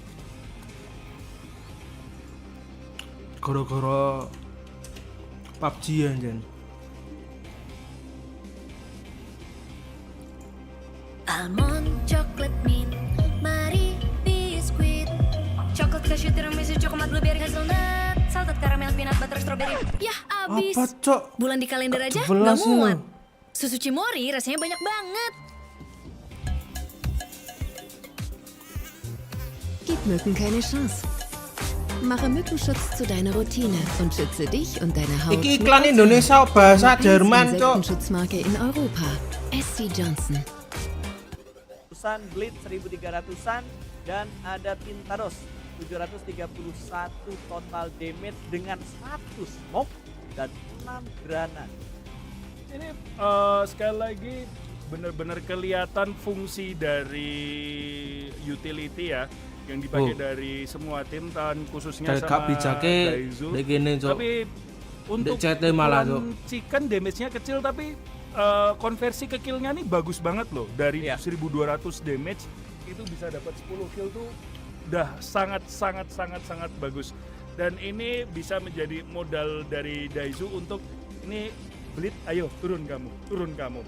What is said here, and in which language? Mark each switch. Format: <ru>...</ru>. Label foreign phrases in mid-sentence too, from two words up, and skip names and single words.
<id>Gara-gara PUBG anjen.</id> <en>Almond, chocolate mint,</en> <id>mari biskuit,</id> <en>coklat cashew tiramisu, coklat blueberry hazelnut, salted caramel peanut butter strawberry.</en> <id>Yah, abis. Apa, Cok? Bulan di kalender aja Kebelas nggak muat. ini. Susu Cimori rasanya banyak banget.</id> <de>Gib Mücken keine Chance. Mache Mückenschutz zu deiner Routine und schütze dich und deine Haut.</de> <jv>Iki iklan Indonesia bahasa Jerman, Cok.</jv> <de>Insektenschutzmarke in Europa. SC Johnson.</de> <id>Blitz 1300-an dan ada Pintados 731</id> <en>total damage</en> <id>dengan 100 smoke dan 6 granat. Ini sekali lagi benar-benar kelihatan fungsi dari utility ya yang dipakai dari semua tim dan khususnya Kayak sama</id> <jv>bijake Daizu. nek kene, Cok.</jv> <id>Tapi untuk CT malah, Cok.</id> <en>chicken damage-</en> <id>nya kecil tapi konversi ke kill-nya nih bagus banget loh. Dari 1200 damage itu bisa dapat 10 kill tuh udah sangat bagus. Dan ini bisa menjadi modal dari Daizu untuk ini Blitz, ayo turun kamu.</id>